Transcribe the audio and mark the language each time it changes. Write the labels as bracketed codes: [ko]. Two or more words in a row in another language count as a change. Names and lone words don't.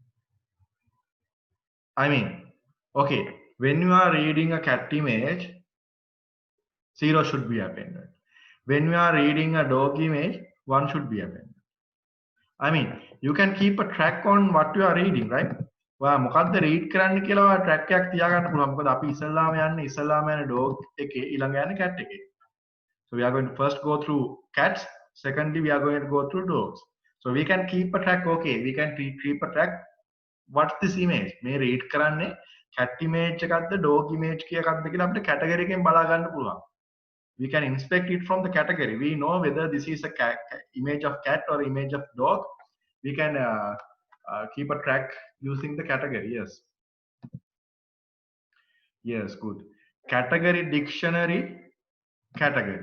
[en] I mean, okay, when you are reading a cat image, 0 should be appended. When you are reading a dog image, 1 should be appended. I mean, you can keep a track on what you are reading, right? [si] ඔයා මොකද්ද read කරන්න කියලා ඔයා track එකක් තියාගන්න පුළුවන්. මොකද අපි ඉස්සල්ලාම යන්නේ dog එකේ ඊළඟ යන්නේ cat එකේ. [en] So we are going to first go through cats. Secondly, we are going to go through dogs. So we can keep a track. Okay, we can keep a track. What's this image? [si] මේ read කරන්නේ [en] cat image [si] එකක්ද [en] dog image [si] එකක්ද කියලා අපිට category එකෙන් බලා ගන්න පුළුවන්. [en] We can inspect it from the category. We know whether this is a image of cat or image of dog. We can keep a track using the category. Yes. Yes, good. Category dictionary, category.